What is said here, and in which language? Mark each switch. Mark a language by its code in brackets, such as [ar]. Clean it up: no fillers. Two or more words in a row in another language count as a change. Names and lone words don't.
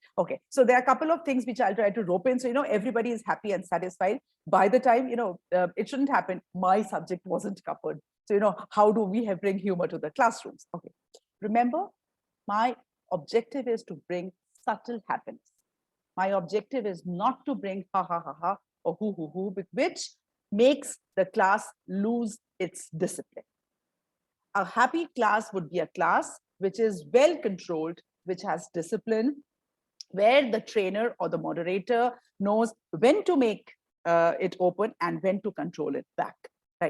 [en] Okay, so there are a couple of things which I'll try to rope in, so everybody is happy and satisfied. By the time it shouldn't happen, my subject wasn't covered. So how do we bring humor to the classrooms? Okay, remember, my objective is to bring subtle happiness. My objective is not to bring ha ha ha ha or hoo hoo hoo, which makes the class lose its discipline. A happy class would be a class which is well controlled, which has discipline, where the trainer or the moderator knows when to make it open and when to control it back, right?